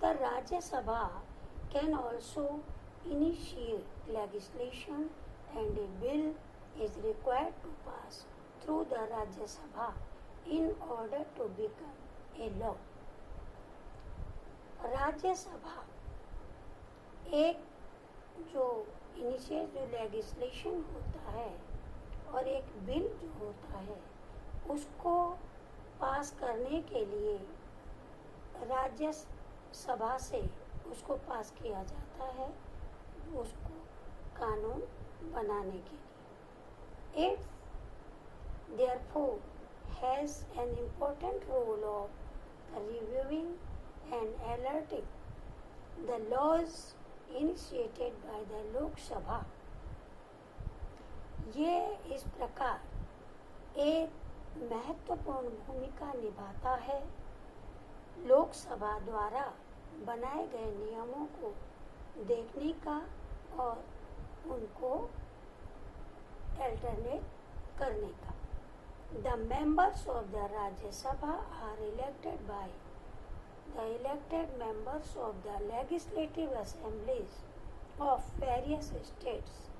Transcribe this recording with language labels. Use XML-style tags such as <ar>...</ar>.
<en>The Rajya Sabha can also initiate legislation and a bill is required to pass through the Rajya Sabha in order to become a law.</en> <hi>Rajya Sabha एक जो initiate जो legislation होता है और एक bill जो होता है उसको पास करने के लिए राज्यसभा से उसको पास किया जाता है, उसको कानून बनाने के लिए.</hi> <en>It therefore has an important role of reviewing and alerting the laws initiated by the Lok Sabha.</en> <hi>ये इस प्रकार एक महत्वपूर्ण भूमिका निभाता है लोकसभा द्वारा बनाए गए नियमों को देखने का और उनको अल्टरनेट करने का.</hi> <en>The members of the Rajya Sabha are elected by the elected members of the legislative assemblies of various states.</en>